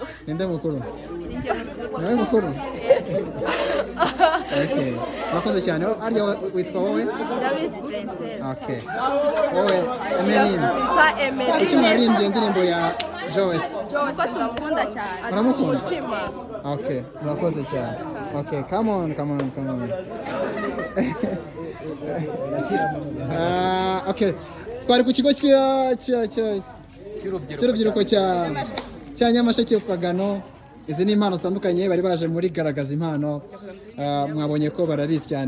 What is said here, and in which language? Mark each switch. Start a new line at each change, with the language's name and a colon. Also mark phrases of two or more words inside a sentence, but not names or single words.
Kinyarwanda: ninde mukuru nawe mukuru okay urakoze cyane arya witwa wowe Davis Princess okay wowe yasubiza Emeline icyo mwarimbye indirimbo ya Joe West ko tumukunda cyane uramukunda umutima okay urakoze cyane
English: okay come on okay
Kinyarwanda: twari ku kigo cy'urubyiruko cya Nyamasheke ku Kagano. Izi ni impano zitandukanye bari baje muri garagaza impano, mwabonye ko barabizi cyane.